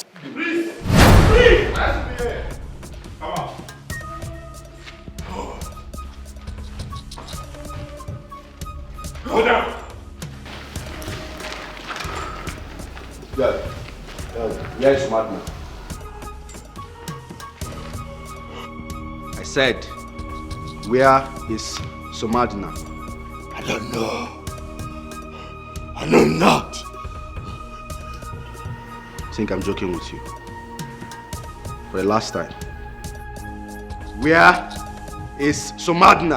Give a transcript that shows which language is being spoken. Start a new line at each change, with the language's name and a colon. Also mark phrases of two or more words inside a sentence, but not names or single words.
English: Please! Please! Come on. Go down. Where is Madman? I said, where is Somadina? I don't know. I know not. I think I'm joking with you. For the last time. Where is Somadina?